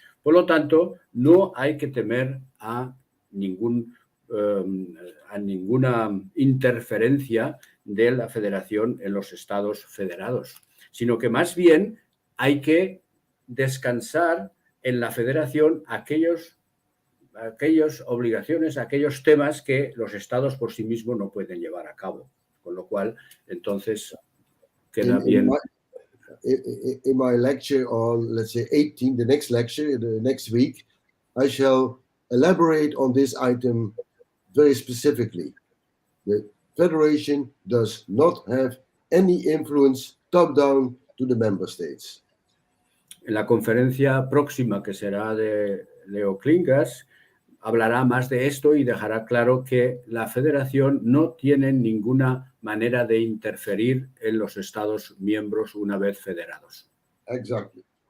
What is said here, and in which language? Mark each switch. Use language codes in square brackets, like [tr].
[es] Por lo tanto, no hay que temer a ninguna interferencia de la federación en los estados federados, sino que más bien hay que descansar en la federación aquellas obligaciones, aquellos temas que los estados por sí mismos no pueden llevar a cabo, con lo cual entonces queda bien. [en] In my lecture on, let's say, 18, the next lecture, the next week, I shall elaborate on this item very specifically. The Federation does not have any influence top-down to the member states. [es] En la conferencia próxima, que será de Leo Klingas, hablará más de esto y dejará claro que la Federación no tiene ninguna manera de interferir en los Estados miembros una vez federados. [en] Exactly.